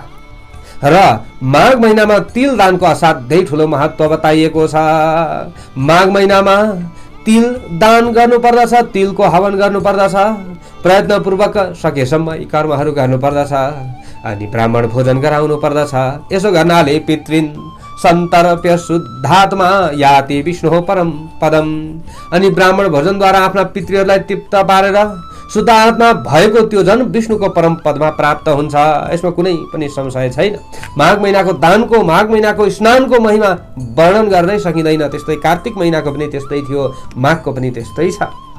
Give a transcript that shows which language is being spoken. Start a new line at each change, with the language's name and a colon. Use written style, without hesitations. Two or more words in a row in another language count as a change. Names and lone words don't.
Nepali: र माघ महिनामा तिल दानको असाध्यै ठुलो महत्त्व बताइएको छ। माघ महिनामा तिल दान गर्नुपर्दछ, तिलको हवन गर्नुपर्दछ, प्रयत्नपूर्वक सकेसम्म यी कर्महरू गर्नुपर्दछ अनि ब्राह्मण भोजन गराउनु पर्दछ। यसो गर्नाले
Sanskrit: पितृन् सन्तर्प्य शुद्धात्मा याति विष्णु परम पदम,
Nepali: अनि ब्राह्मण भोजनद्वारा आफ्ना पितृहरूलाई तृप्त पारेर शुद्ध आत्मा भएको त्यो जन विष्णुको परम पदमा प्राप्त हुन्छ। यसमा कुनै पनि संशय छैन। माघ महिनाको दानको, माघ महिनाको स्नानको महिमा वर्णन गर्दै सकिँदैन। त्यस्तै कार्तिक महिनाको पनि त्यस्तै थियो, माघको पनि त्यस्तै छ।